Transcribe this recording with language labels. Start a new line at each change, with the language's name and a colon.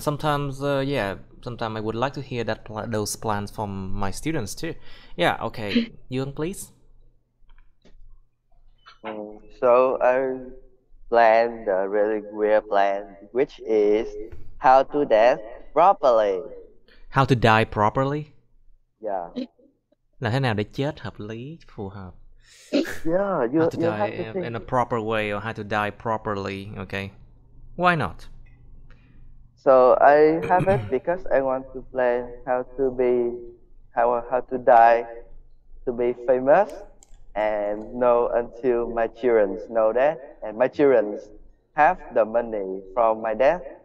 English: Sometimes, yeah, sometimes I would like to hear those plans from my students too. Yeah, okay. Young, please. So I planned a really weird plan, which is how to dance properly. How to die properly? Yeah.
Vietnamese: Là thế nào để chết hợp lý, phù hợp?
English: Yeah, How to you die have to think. in a proper way, or how to die properly, okay? Why not? So I have it because I want to plan how to be, how to die, to be famous, and know until my children know that, and my children have the money from my death.